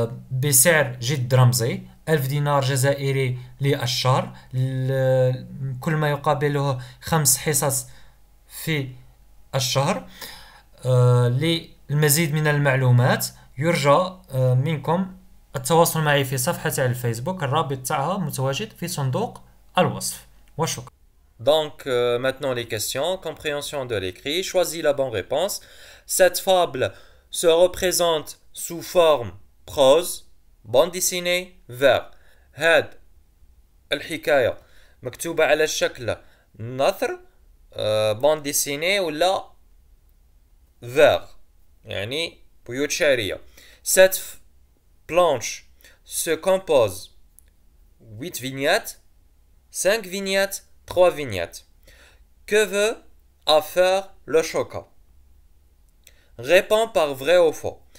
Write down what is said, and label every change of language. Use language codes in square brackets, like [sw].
[ar] بسعر جد رمزي 1000 دينار جزائري للشهر، كل ما يقابله 5 حصص في الشهر. للمزيد من المعلومات يرجى منكم التواصل معي في صفحة الفيسبوك، الرابط تاعها متواجد في صندوق الوصف، وشكرا. [fr] Donc maintenant les questions. Compréhension de l'écrit. Choisis la bonne réponse. Cette fable se représente sous forme prose, bande dessinée, vers. [ar] هاد الحكاية مكتوبة على شكل نثر، بان ديسيني ولا vers، يعني بيوت شعرية. [fr] Cette planche se compose 8 vignettes, 5 vignettes, 3 vignettes. Que veut à faire le choca? Réponds par vrai ou faux.